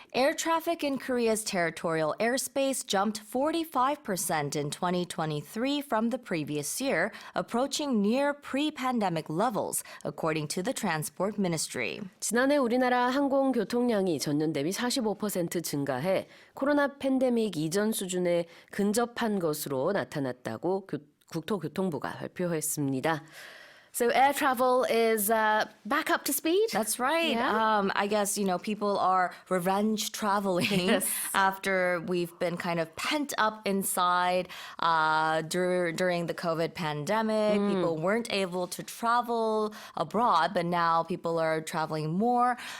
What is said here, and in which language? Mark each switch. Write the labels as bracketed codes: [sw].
[en] Air traffic in Korea's territorial airspace jumped 45% in 2023 from the previous year, approaching near pre-pandemic levels, according to the Transport Ministry. [ko] 지난해 우리나라 항공 교통량이 전년 대비 45% 증가해 코로나 팬데믹 이전 수준에 근접한 것으로 나타났다고 국토교통부가 발표했습니다. [en] So air travel is back up to speed? That's right. Yeah. I guess, people are revenge traveling after we've been kind of pent up inside during the COVID pandemic. People weren't able to travel abroad, but now people are traveling more.